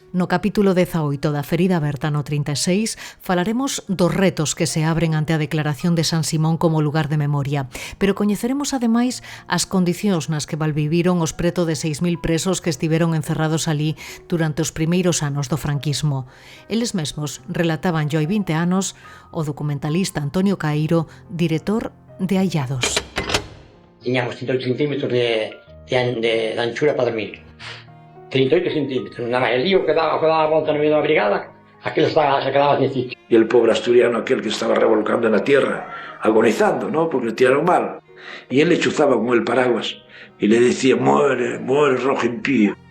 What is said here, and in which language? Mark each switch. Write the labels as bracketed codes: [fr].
[gl] No capítulo 18 da Ferida Aberta no 36 falaremos dos retos que se abren ante a declaración de San Simón como lugar de memoria, pero coñeceremos ademais as condicións nas que valviviron os preto de 6.000 presos que estiveron encerrados ali durante os primeiros anos do franquismo. Eles mesmos relataban yo hai 20 anos o documentalista Antonio Caíro, director de Aillados. Tiñamos 108 centímetros de anchura para dormir. 38 centímetros, nada, el lío que daba a volta no medio da brigada, aquel [es] se quedaba sin sitio. Y el pobre asturiano aquel que estaba revolcando en la tierra, agonizando, ¿no? Porque le tiraron mal. Y él le chuzaba con el paraguas y le decía, muere, muere, rojo impío.